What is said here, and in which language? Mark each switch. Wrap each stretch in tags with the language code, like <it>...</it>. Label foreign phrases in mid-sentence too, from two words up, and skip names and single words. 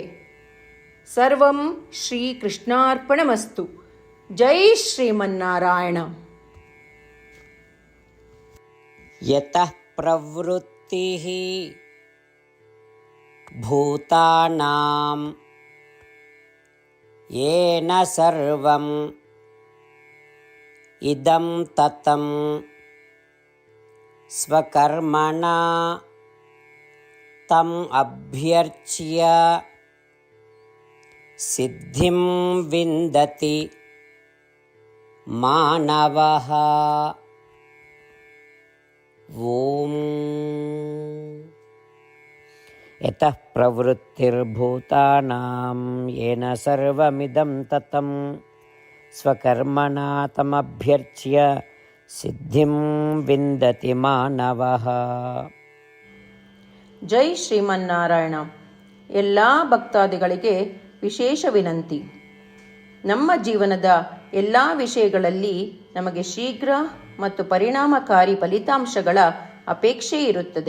<sa>ಸರ್ವಂ ಶ್ರೀಕೃಷ್ಣಾರ್ಪಣಮಸ್ತು. ಜೈ ಶ್ರೀಮನ್ನಾರಾಯಣ. ಯತಃ ಪ್ರವೃತ್ತಿಃ ಭೂತಾನಾಂ ಯೇನ ಸರ್ವಂ ಇದಂ ತತಂ ಸ್ವಕರ್ಮಣಾ ತಂ ಅಭ್ಯರ್ಚ್ಯ ಸಿದ್ಧಿಂ ವಿಂದತಿ ಮಾನವಃ. ಓಂ. ಯತಃ ಪ್ರವೃತ್ತಿರ್ಭೂತಾನಾಂ ಯೇನ ಸರ್ವಮಿದಂ ತತಂ ಸ್ವಕರ್ಮಣಾ ತಮಭ್ಯರ್ಚ್ಯ ಸಿದ್ಧಿಂ ವಿಂದತಿ ಮಾನವಃ. ಜೈ ಶ್ರೀಮನ್ನಾರಾಯಣ.</sa> <kn>ಎಲ್ಲ ಭಕ್ತಾದಿಗಳಿಗೆ ವಿಶೇಷ ವಿನಂತಿ. ನಮ್ಮ ಜೀವನದ ಎಲ್ಲ ವಿಷಯಗಳಲ್ಲಿ ನಮಗೆ ಶೀಘ್ರ ಮತ್ತು ಪರಿಣಾಮಕಾರಿ ಫಲಿತಾಂಶಗಳ ಅಪೇಕ್ಷೆ ಇರುತ್ತದೆ.</kn>